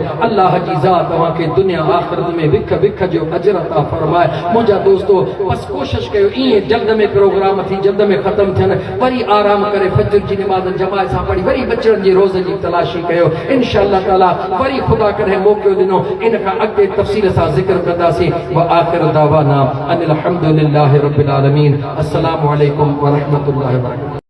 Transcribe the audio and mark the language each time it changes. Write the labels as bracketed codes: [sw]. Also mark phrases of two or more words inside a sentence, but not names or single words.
[sd] अल्लाह जी ज़ात तव्हांखे दुनिया आख़िरत में विख विख जो अजर अता फरमाए मुंहिंजा दोस्तो बस कोशिश कयो ईअं जल्द में प्रोग्राम थी जल्द में ख़त्म थियनि वरी आराम करे फजर जी नमाज़ जमात सां पढ़ी वरी बचड़नि जी रोज़ जी तलाशी कयो [ar] إن شاء الله تعالى [sd] वरी खुदा करे मौक़ो ॾिनो इन खां अॻिते तफ़सील सां ज़िक्र कंदासीं [ar] و آخر دعوانا أن الحمد لله رب العالمين السلام عليكم و رحمة الله و بركاته.